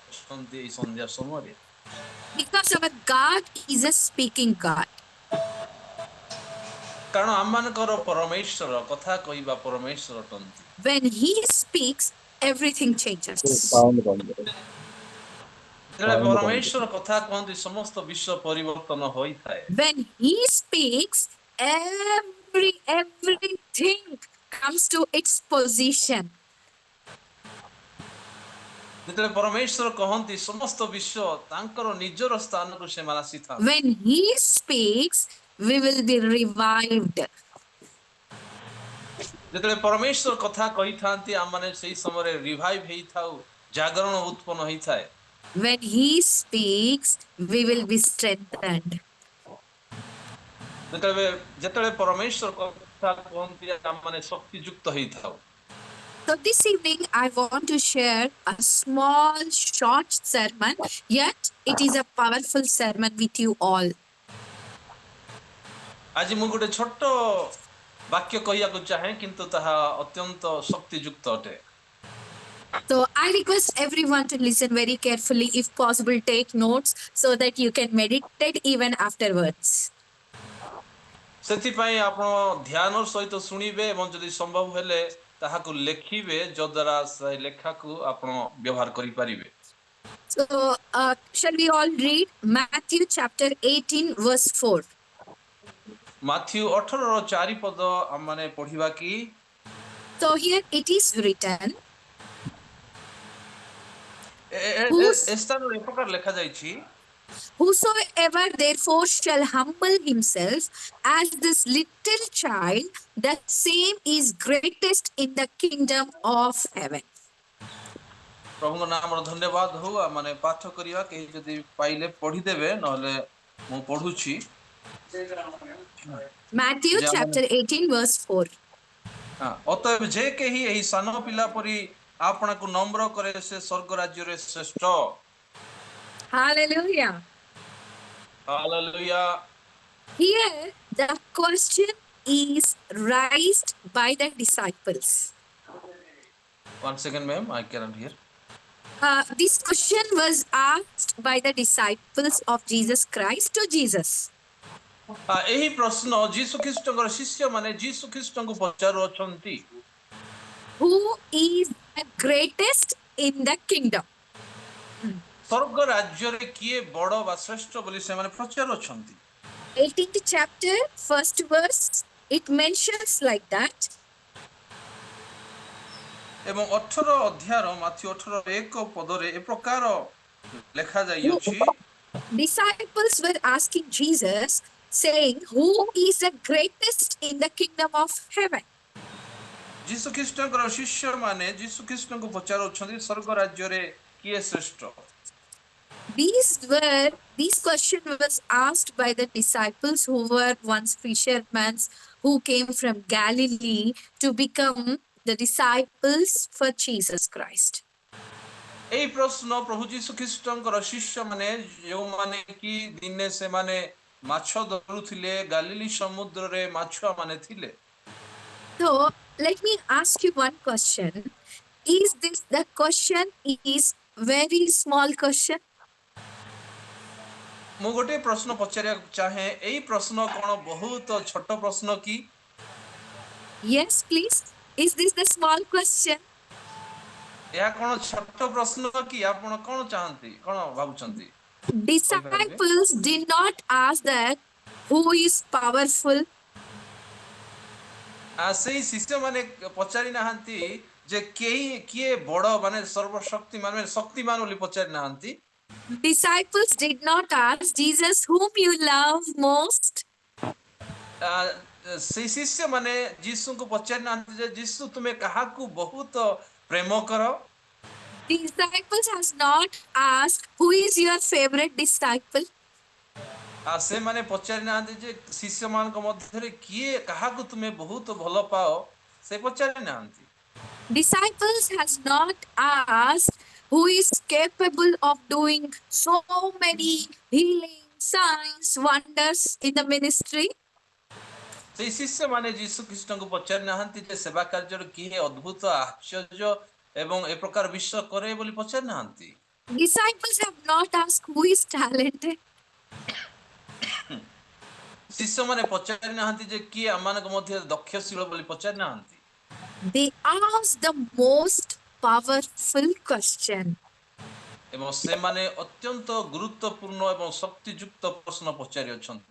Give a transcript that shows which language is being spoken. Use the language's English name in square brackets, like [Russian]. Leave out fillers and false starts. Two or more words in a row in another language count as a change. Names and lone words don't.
[Odia] ଅଛନ୍ତି ଏଇ ସନ୍ଧ୍ୟା ସମୟରେ? [English] Because our God is a speaking God. [Odia] କାରଣ ଆମମାନଙ୍କର ପରମେଶ୍ୱର କଥା କହିବା ପରମେଶ୍ୱର ଅଟନ୍ତି। [English] When He speaks, everything changes. [Odia] ଯେତେବେଳେ ପରମେଶ୍ୱର କଥା କହନ୍ତି ସମସ୍ତ ବିଶ୍ୱ ପରିବର୍ତ୍ତନ ହୋଇଥାଏ। [English] When He speaks, everything comes to its position. [Odia] ଯେତେବେଳେ ପରମେଶ୍ୱର କହନ୍ତି ସମସ୍ତ ବିଶ୍ୱ ତାଙ୍କର ନିଜର ସ୍ଥାନକୁ ସେମାନେ ଆସିଥାନ୍ତି। [English] When He speaks, we will be revived. [Odia] ଯେତେବେଳେ ପରମେଶ୍ୱର କଥା କହିଥାନ୍ତି ଆମମାନେ ସେଇ ସମୟରେ ରିଭାଇଭ୍ ହେଇଥାଉ, ଜାଗରଣ ଉତ୍ପନ୍ନ ହେଇଥାଏ। [English] When He speaks, we will be strengthened. [Odia] ଯେତେବେଳେ ପରମେଶ୍ୱର କଥା କହନ୍ତି ଆମମାନେ ଶକ୍ତିଯୁକ୍ତ ହେଇଥାଉ। [English] So this evening, I want to share a small, short sermon, yet it is a powerful sermon with you all. [Odia] ଆଜି ମୁଁ ଗୋଟେ ଛୋଟ ବାକ୍ୟ କହିବାକୁ ଚାହେଁ କିନ୍ତୁ ତାହା ଅତ୍ୟନ୍ତ ଶକ୍ତିଯୁକ୍ତ ଅଟେ। [English] So I request everyone to listen very carefully, if possible, take notes so that you can meditate even afterwards. [Odia] ସେଥିପାଇଁ ଆପଣ ଧ୍ୟାନର ସହିତ ଶୁଣିବେ ଏବଂ ଯଦି ସମ୍ଭବ ହେଲେ ତାହାକୁ ଲେଖିବେ ଯଦ୍ୱାରା ସେ ଲେଖାକୁ ଆପଣ ବ୍ୟବହାର କରିପାରିବେ। [English] So shall we all read Matthew chapter 18 verse 4? [Odia] ମାଥ୍ୟୁ 18ର 4 ପଦ ଆମମାନେ ପଢିବା କି? [English] So here it is written, [Odia] ଏ ସ୍ଥାନରେ ଏ ପ୍ରକାର ଲେଖା ଯାଇଛି, [English] whosoever therefore shall humble himself as this little child, the same is greatest in the kingdom of heaven. [Odia] ପ୍ରଭୁଙ୍କ ନାମର ଧନ୍ୟବାଦ ହଉ। ମାନେ ପାଠ କରିବା କେହି ଯଦି ପାଇଲେ ପଢିଦେବେ, ନହେଲେ ମୁଁ ପଢୁଛି। [English] Matthew chapter 18 verse 4. [Odia] ଅତଏବ ଯେ କେହି ଏହି ସାନ ପିଲା ପରି ଆପଣଙ୍କୁ ନମ୍ର କରେ ସେ ସ୍ୱର୍ଗ ରାଜ୍ୟରେ ଶ୍ରେଷ୍ଠ। [English] Hallelujah. [Odia] ହାଲେଲୁୟା। [English] Here the question is raised by the disciples. One second, ma'am, I cannot hear. This question was asked by the disciples of Jesus Christ to Jesus. [Odia] ଏହି ପ୍ରଶ୍ନ ଯୀଶୁ ଖ୍ରୀଷ୍ଟଙ୍କର ଶିଷ୍ୟମାନେ ଯୀଶୁ ଖ୍ରୀଷ୍ଟଙ୍କୁ ପଚାରୁଅଛନ୍ତି, [English] Who is the greatest in the kingdom? [Odia] ସ୍ୱର୍ଗ ରାଜ୍ୟରେ କିଏ ବଡ଼ ବା ଶ୍ରେଷ୍ଠ ବୋଲି ସେମାନେ ପଚାରୁଅଛନ୍ତି। [English] 18th chapter, first verse, it mentions like that. [Odia] ଏବଂ 18 ଅଧ୍ୟାୟର ମାଥ୍ୟୁ 18:1 ପଦରେ ଏ ପ୍ରକାର ଲେଖା ଯାଇଅଛି, [English] Disciples were asking Jesus, saying, who is the greatest in the kingdom of heaven? [Odia] ଯୀଶୁ ଖ୍ରୀଷ୍ଟଙ୍କର ଶିଷ୍ୟମାନେ ଯୀଶୁ ଖ୍ରୀଷ୍ଟଙ୍କୁ ପଚାରୁଅଛନ୍ତି ସ୍ୱର୍ଗ ରାଜ୍ୟରେ କିଏ ଶ୍ରେଷ୍ଠ। [English] These question was asked by the disciples who were once fishermen who came from Galilee to become the disciples for Jesus Christ. [Odia] ଏହି ପ୍ରଶ୍ନ ପ୍ରଭୁ ଯୀଶୁ ଖ୍ରୀଷ୍ଟଙ୍କର ଶିଷ୍ୟମାନେ ଯେଉଁମାନେ କି ଦିନେ ସେମାନେ ମାଛ ଧରୁଥିଲେ, ଗାଲିଲି ସମୁଦ୍ରରେ ମାଛୁଆମାନେ ଥିଲେ। [English] So let me ask you one question. Is this the question is very small question? [Odia] ମୁଁ ଗୋଟେ ପ୍ରଶ୍ନ ପଚାରିବାକୁ ଚାହେଁ, ଏଇ ପ୍ରଶ୍ନ କ'ଣ ବହୁତ ଛୋଟ ପ୍ରଶ୍ନ କି? [English] Yes, please. Is this the small question? [Odia] ଏହା କ'ଣ ଛୋଟ ପ୍ରଶ୍ନ କି? ଆପଣ କ'ଣ ଚାହାନ୍ତି, କ'ଣ ଭାବୁଛନ୍ତି? [English] Disciples did not ask that who is powerful. [Odia] ସେଇ ଶିଷ୍ୟମାନେ ପଚାରି ନାହାନ୍ତି ଯେ କିଏ ବଡ଼ ମାନେ ସର୍ବଶକ୍ତିମାନ ମାନେ ଶକ୍ତିମାନ ବୋଲି ପଚାରି ନାହାନ୍ତି। [English] Disciples did not ask Jesus whom you love most. [Odia] ସେଇ ଶିଷ୍ୟମାନେ ଯୀଶୁଙ୍କୁ ପଚାରି ନାହାନ୍ତି ଯେ ଯୀଶୁ ତୁମେ କାହାକୁ ବହୁତ ପ୍ରେମ କର। [English] Disciples has not asked who is your favorite disciple. [Odia] ସେମାନେ ପଚାରି ନାହାନ୍ତି ଯେ ଶିଷ୍ୟମାନଙ୍କ ମଧ୍ୟରେ କିଏ କାହାକୁ ତୁମେ ବହୁତ ଭଲ ପାଅ, ସେ ପଚାରି ନାହାନ୍ତି। [English] Disciples has not asked who is capable of doing so many healing signs wonders in the ministry. [Odia] ସେଇ ଶିଷ୍ୟମାନେ ଯୀଶୁ ଖ୍ରୀଷ୍ଟଙ୍କୁ ପଚାରି ନାହାନ୍ତି ଯେ ସେବା କାର୍ଯ୍ୟରେ କିଏ ଅଦ୍ଭୁତ ଆଶ୍ଚର୍ଯ୍ୟ ଏବଂ ଏ ପ୍ରକାର ବିଷୟ କରେ ବୋଲି ପଚାରି ନାହାନ୍ତି। [English] Disciples have not asked who is talented. [Odia] ଶିଷ୍ୟମାନେ ପଚାରି ନାହାନ୍ତି ଯେ କିଏ ଆମମାନଙ୍କ ମଧ୍ୟରେ ଦକ୍ଷଶୀଳ ବୋଲି ପଚାରି ନାହାନ୍ତି। [English] They asked the most powerful question. [Odia] ଏବଂ ସେମାନେ ଅତ୍ୟନ୍ତ ଗୁରୁତ୍ୱପୂର୍ଣ୍ଣ ଏବଂ ଶକ୍ତିଯୁକ୍ତ ପ୍ରଶ୍ନ ପଚାରି ଅଛନ୍ତି।